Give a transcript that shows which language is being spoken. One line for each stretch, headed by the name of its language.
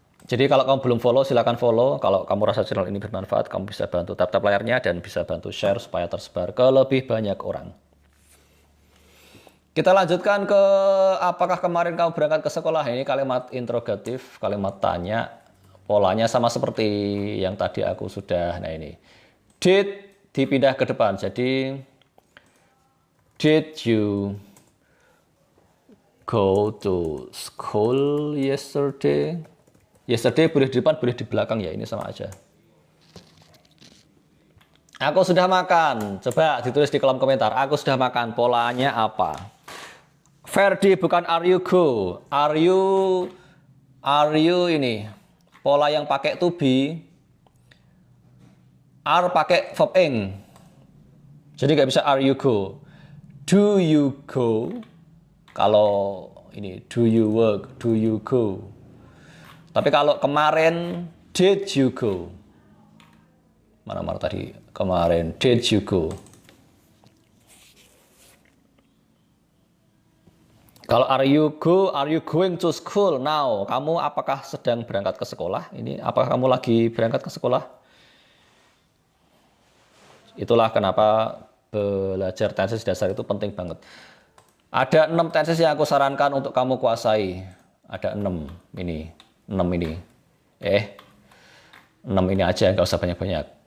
Indonesian: Jadi kalau kamu belum follow silakan follow. Kalau kamu rasa channel ini bermanfaat, kamu bisa bantu tap-tap layarnya dan bisa bantu share supaya tersebar ke lebih banyak orang. Kita lanjutkan ke apakah kemarin kamu berangkat ke sekolah. Ini kalimat interrogatif, kalimat tanya. Polanya sama seperti yang tadi aku sudah. Nah ini. Did dipindah ke depan. Jadi
English: did you go to school yesterday?
Indonesian: Yesterday boleh di depan, boleh di belakang ya. Ini sama aja. Aku sudah makan. Coba ditulis di kolom komentar. Aku sudah makan. Polanya apa? Ferdi bukan are you go. Are you ini. Pola yang pakai to be. Are pakai verb ing. Jadi nggak bisa
English: are you go. Do you go?
Indonesian: Kalau ini
English: do you work, do you go.
Indonesian: Tapi kalau kemarin
English: did you go?
Indonesian: Mana tadi kemarin did you go? Kalau
English: are you going to school now?
Indonesian: Kamu apakah sedang berangkat ke sekolah? Ini apakah kamu lagi berangkat ke sekolah? Itulah kenapa belajar tenses dasar itu penting banget. Ada 6 tenses yang aku sarankan untuk kamu kuasai. Ada 6 ini. 6 ini. 6 ini aja, nggak usah banyak-banyak.